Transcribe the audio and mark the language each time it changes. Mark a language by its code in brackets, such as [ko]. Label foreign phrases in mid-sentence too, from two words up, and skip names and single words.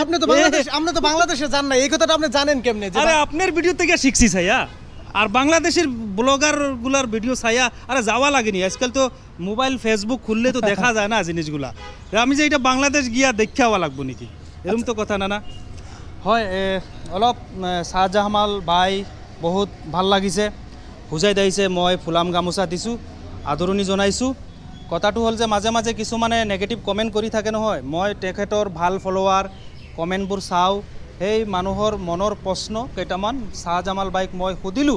[bn] আপনি তো বাংলাদেশে যান না, এই কথাটা আপনি জানেন কেমনে? আরে আপনার ভিডিও থেকে শিখছি ছাইয়া, আর বাংলাদেশের ব্লগারগুলার ভিডিও ছাইয়া আরে যাওয়া লাগেনি। আজকাল তো মোবাইল ফেসবুক খুললে তো দেখা যায় না জিনিসগুলা, আমি যে এটা বাংলাদেশ গিয়া দেখে আওয়া লাগবো নাকি, এরকম তো কথা না। [as] হয় অলপ শাহজামাল ভাই বহুত ভাল লাগিছে, বুজাই দিছে, মই ফুলাম গামোচা দিছোঁ, আদৰণি জনাইছোঁ। কথাটো হ'ল যে মাজে মাজে কিছুমানে [en] negative comment [as] কৰি থাকে নহয়, মই তেখেতৰ ভাল ফলোৱাৰ, কমেণ্টবোৰ চাওঁ, সেই মানুহৰ মনৰ প্ৰশ্ন কেইটামান শাহজামাল বাইক মই সুধিলোঁ।